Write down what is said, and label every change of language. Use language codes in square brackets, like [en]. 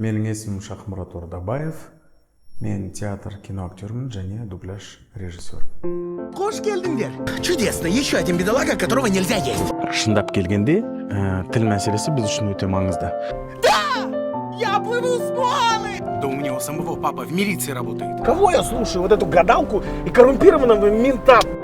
[kk] Менің есімім Шахмұрат Ордабаев. Мен театр, кино актермін және дубляж режиссер. Қош келдіңдер. [ru] Чудесно, еще один бедолага, которого нельзя есть. [kk] Шындап келгенде, тіл мәселесі біз үшін өте маңызды. [ru] Я плыву с Муаны! Да у меня у самого папа в милиции работает. Кого я слушаю? Вот эту гадалку и коррумпированного мента?